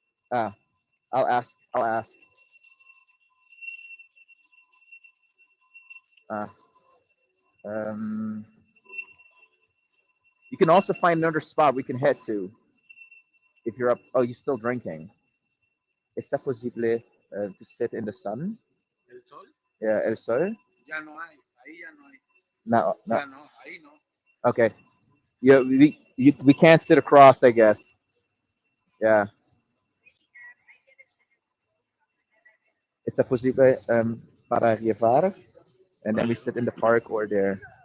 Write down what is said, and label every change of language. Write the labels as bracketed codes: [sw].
[en] Ah, I'll ask. I'll ask. Ah, um, you can also find another spot we can head to if you're up. Oh, you're still drinking. [es] ¿Está posible [en] to sit in the sun? [es] El sol? Yeah, el sol. Ya no hay. Ahí ya no hay. No, no. Ya no, ahí no. Okay. [en] Yeah, we can't sit across, I guess. Yeah. [es] ¿Está posible para llevar? [en] And then we sit in the park or there.